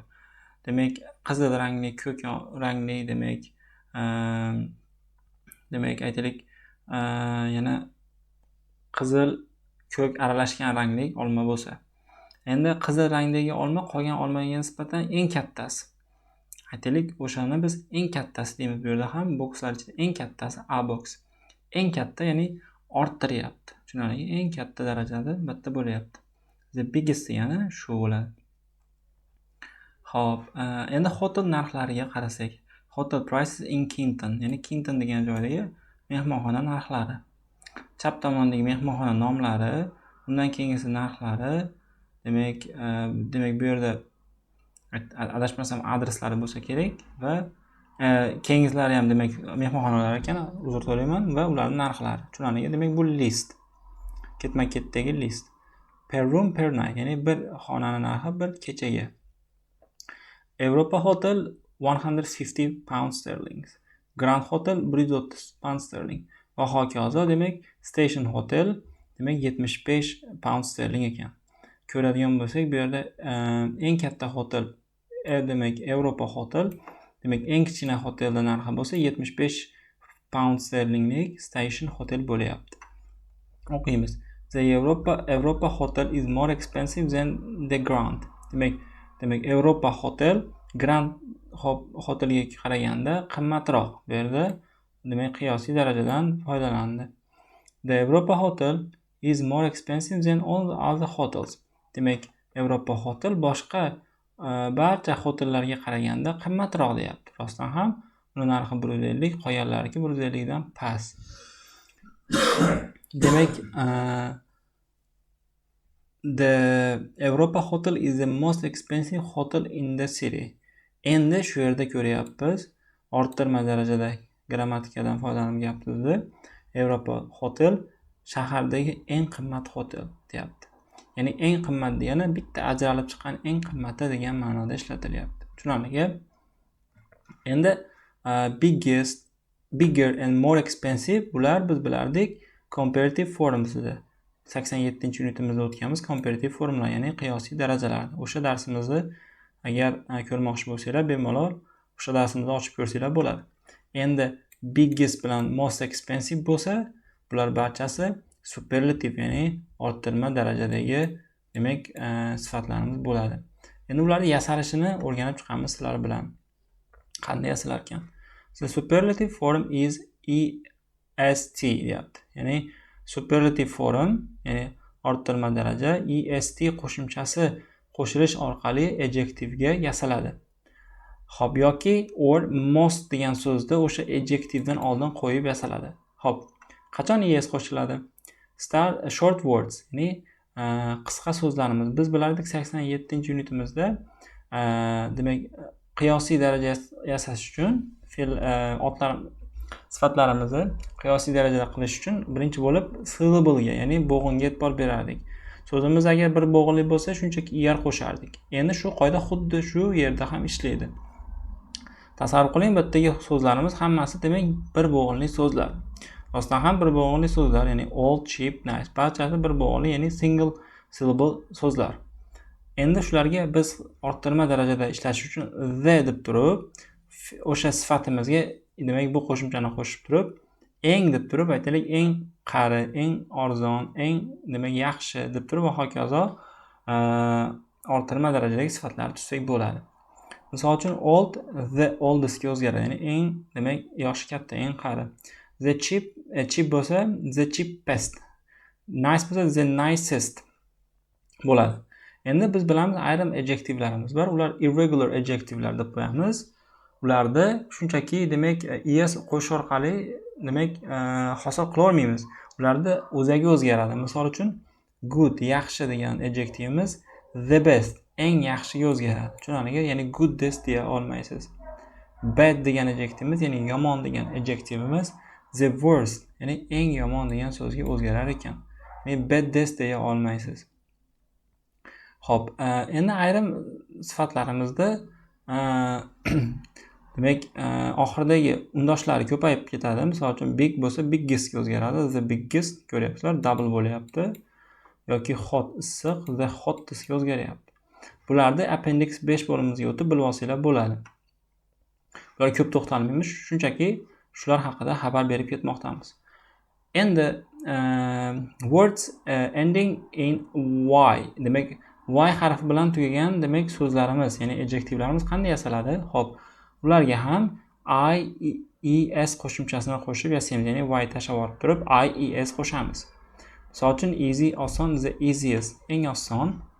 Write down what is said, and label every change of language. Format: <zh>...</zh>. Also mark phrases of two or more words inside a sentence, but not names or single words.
<uz>Demak, qizil rangli, ko'k rangli demak aytaylik yana qizil ko'k aralashgan rangli olma bo'lsa. Endi qizil rangdagi olma qolgan olmaga nisbatan eng kattasi. Aytaylik, o'shani biz eng kattasi deymiz. Bu yerda ham bokslar ichida eng kattasi A box. Eng katta, ya'ni orttiryapti. Tushunarli? Eng katta darajada bitta bo'lyapti.</uz> <en>The biggest</en> <uz>degani shu bo'ladi. Xo'p, endi hotel narxlariga qarasak.</uz> <en>Hotel prices in Kenton,</en> <uz>ya'ni Kenton degan joydagi mehmonxona narxlari. Chap tomondagi mehmonxona nomlari, undan keyingisi narxlari, demak bu yerda adashmasam adreslari bo'lsa kerak va keyingislari ham demak mehmonxonalar ekan, uzr so'rayman, va ularning narxlari. Tushunarli? Demak bu list. Ketma-ketdagi list.</uz> <en>Per room per night,</en> <uz>ya'ni bir xonani narxi bir kechaga.</uz> <en>Europa Hotel 150 pound sterling.</en> <uz>Grand Hotel 130</uz> <en>pound sterling.</en> <uz>Va hokazo. Demak Station Hotel demak 75</uz> <en>pound sterling</en> <uz>ekan. Ko'radigan bo'lsak, bu yerda eng katta hotel demak Europa Hotel, demak eng kichkina hotelda narxi bo'lsa 75</uz> <en>pound sterlinglik</en> <uz>Station Hotel bo'lyapti. O'qiymiz.</uz> <en>The Europa Hotel is more expensive than the Grand.</en> <uz>Demak Europa Hotel Grand hotelga qaraganda qimmatroq. Bu yerda demak qiyosiy darajadan foydalandi.</uz> <en>The Europa Hotel is more expensive than all the other hotels.</en> <uz>Demak Europa Hotel boshqa barcha hotellarga qaraganda qimmatroq deyapti. Rostdan ham uni narxi 150, qolganlariki 150 dan past. Demak</uz> <en>the Europa Hotel is the most expensive hotel in the city.</en> <uz>Endi shu yerda ko'ryapmiz, orttirma darajada grammatikadan foydalanib gapirdi. Europa Hotel shahardagi eng qimmat hotel deyapti. Ya'ni eng qimmat degani bitta ajralib chiqqan eng qimmati degan ma'noda ishlatilyapti. Tushunarlimi? Endi</uz> <en>biggest, bigger and more expensive</en> <uz>bular biz bilardik</uz> <en>comparative forms</en> <uz>edi. 87-unitimizda o'tganmiz comparative formlar, ya'ni qiyosiy darajalar. O'sha darsimizni agar ko'rmoqchi bo'lsanglar, bemalol o'sha darsimizni ochib ko'rsanglar bo'ladi. Endi biggest bilan</uz> <en>most expensive</en> <uz>bo'lsa, bular barchasi superlative, ya'ni orttirma darajadagi demak sifatlarimiz bo'ladi. Endi ularning yasalishini o'rganib chiqamiz sizlar bilan. Qanday yasalar ekan?</uz> <en>The superlative form is EST</en> <uz>deyapti. Ya'ni</uz> <en>superlative form,</en> <uz>ya'ni orttirma daraja EST qo'shimchasi qo'shilish orqali adjective'ga yasaladi. Xo'p, yoki</uz> <en>or most</en> <uz>degan so'zni o'sha adjective'dan oldin qo'yib yasaladi. Hop, qachon es qo'shiladi?</uz> <en>Short words,</en> <uz>ya'ni qisqa so'zlarimiz. Biz bilardik 87-unitimizda demak qiyosiy daraja yasash uchun sifatlarimizni qiyosiy darajada qilish uchun birinchi bo'lib syllable'ga, ya'ni bo'g'inga e'tibor berardik. So'zimiz agar bir bo'g'inli bo'lsa, shunchaki er qo'shardik. Endi shu qoida xuddi shu yerda ham ishlaydi. Tasavvur qiling, bu yerdagi so'zlarimiz hammasi demak bir bo'g'inli so'zlar. Rostdan ham bir bo'g'inli so'zlar, ya'ni</uz> <en>old, cheap, nice,</en> <uz>barchasi bir bo'g'inli, ya'ni</uz> <en>single syllable</en> <uz>so'zlar. Endi shularga biz orttirma darajada ishlash uchun the deb turib, o'sha sifatimizga demak bu qo'shimchani qo'shib turib, eng deb turib aytaylik, eng qari, eng arzon, eng demak yaxshi deb turib va hokazo orttirma darajadagi sifatlarni tuzsak bo'ladi. Misol uchun</uz> <en>old the oldest</en> <uz>ga o'zgaradi, ya'ni eng demak yoshi katta, eng qari.</uz> <en>The cheap</en> <uz>bo'lsa</uz> <en>the cheapest.</en> <uz>Nice bo'lsa</uz> <en>the nicest</en> <uz>bo'ladi. Endi biz bilamiz ayrim adjektivlarimiz bor. Ular irregular adjektivlar deb qo'yamiz. Ularda shunchaki demak es qo'shish orqali demak hosil qila olmaymiz. Ularda o'zagi o'zgaradi. Misol uchun good, yaxshi degan adjektivimiz</uz> <en>the best,</en> <uz>eng yaxshiga o'zgaradi. Tushunarli? Ya'ni goodest deya olmaysiz. Bad degan adjektivimiz, ya'ni yomon degan adjektivimiz</uz> <en>the worst,</en> <uz>ya'ni eng yomon degan so'zga o'zgarar ekan. Ya'ni baddest deya olmaysiz. Xo'p, endi ayrim sifatlarimizda demak oxiridagi undoshlari ko'payib ketadi. Misol uchun big bo'lsa biggest ga o'zgaradi.</uz> <en>The biggest</en> <uz>ko'ryapsizlar, double bo'lyapti. Yoki hot, issiq,</uz> <en>the hottest</en> <uz>ga o'zgaryapti. Bularni appendix 5 bo'limimizga o'tib bilib olsanglar bo'ladi. Bular ko'p to'xtalmaymiz, shunchaki shular haqida xabar berib ketmoqdamiz. Endi</uz> <en>words ending in y,</en> <uz>demak y harfi bilan tugagan demak so'zlarimiz, ya'ni adjektivlarimiz qanday yasaladi? Xo'p, ularga ham es qo'shimchasini qo'shib yasaymiz, ya'ni y tashlab olib turib es qo'shamiz. Misol uchun easy, oson,</uz> <en>the easiest,</en> <uz>eng oson.</uz>